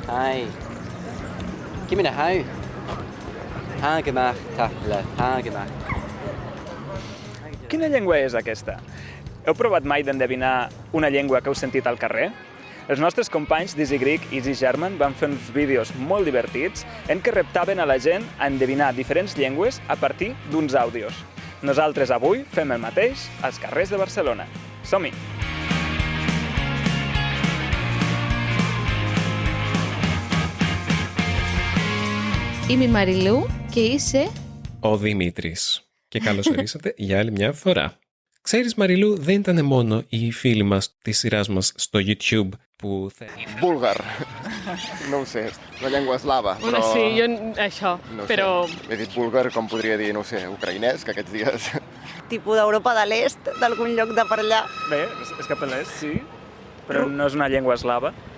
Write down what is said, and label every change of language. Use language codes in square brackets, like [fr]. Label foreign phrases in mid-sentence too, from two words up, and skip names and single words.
[de] Hi. Gib mir eine Hau. Hagemacht, Tafla, Hagemacht. [ca] Quina llengua és aquesta? Heu provat mai d'endevinar una llengua que heu sentit al carrer? Els nostres companys d'Easy Greek i Easy German van fer uns vídeos molt divertits en què reptaven a la gent a endevinar diferents llengües a partir d'uns àudios. Nosaltres avui fem el mateix als carrers de Barcelona. Som-hi! [el] Είμαι η Μαριλού και είσαι... Ο Δημήτρης. Και καλώς ορίσατε για άλλη μια φορά. Ξέρεις, Μαριλού, δεν ήταν μόνο οι φίλοι μας της σειράς μας στο YouTube που... [ca] Búlgar. No ho sé, la llengua eslava, però... Bueno, sí, jo això, no però... Sé. He dit búlgar, com podria dir, no ho sé, ucraïnès, que aquests dies... Tipus d'Europa de l'Est, d'algun lloc de per allà. Bé, és cap a l'est, sí, però no és una llengua eslava.